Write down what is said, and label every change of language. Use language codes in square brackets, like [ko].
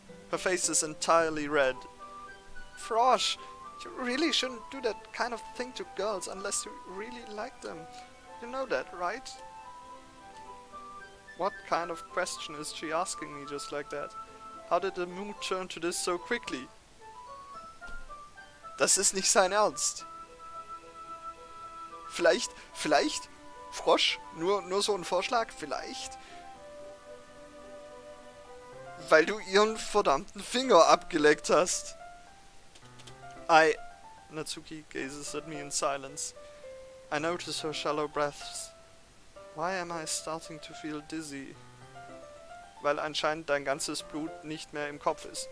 [en] Her face is entirely red. Frosch, you really shouldn't do that kind of thing to girls unless you really like them. You know that, right? What kind of question is she asking me just like that? How did the mood turn to this so quickly? [de] Das ist nicht sein Ernst. Vielleicht, Frosch, nur so ein Vorschlag, vielleicht. Weil du ihren verdammten Finger abgeleckt hast. [en] Natsuki gazes at me in silence. I notice her shallow breaths. Why am I starting to feel dizzy? [de] Weil anscheinend dein ganzes Blut nicht mehr im Kopf ist.